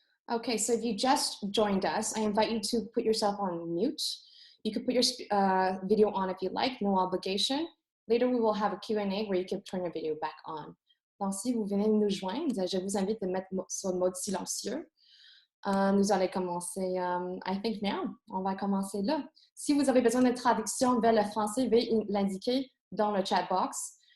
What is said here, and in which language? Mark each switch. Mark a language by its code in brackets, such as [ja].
[en] Okay, so if you just joined us, I invite you to put yourself on mute. You could put your video on if you like, no obligation. Later, we will have a Q&A where you can turn your video back on. [fr] Donc, si vous venez de nous joindre, je vous invite de mettre sur mode silencieux. Nous allons commencer, I think now. On va commencer là. Si vous avez besoin de traduction vers le français, veuillez l'indiquer dans le chat box.